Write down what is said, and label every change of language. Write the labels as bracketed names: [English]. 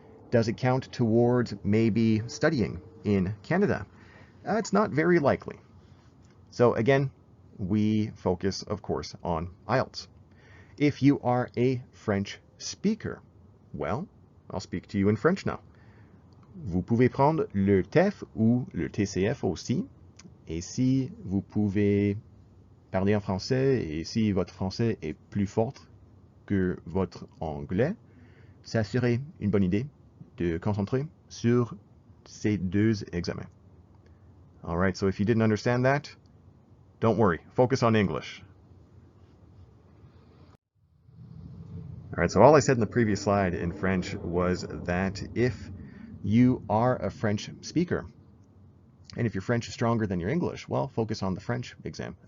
[English] Does it count towards maybe studying in Canada? It's not very likely. So again, we focus, of course, on IELTS. If you are a French speaker, well, I'll speak to you in French now. [French] Vous pouvez prendre le TEF ou le TCF aussi. Et si vous pouvez parler en français et si votre français est plus fort que votre anglais, ça serait une bonne idée de concentrer sur ces deux examens. [English] All right, so if you didn't understand that, don't worry, focus on English. All right, so all I said in the previous slide in French was that if you are a French speaker, and if your French is stronger than your English, well, focus on the French exam.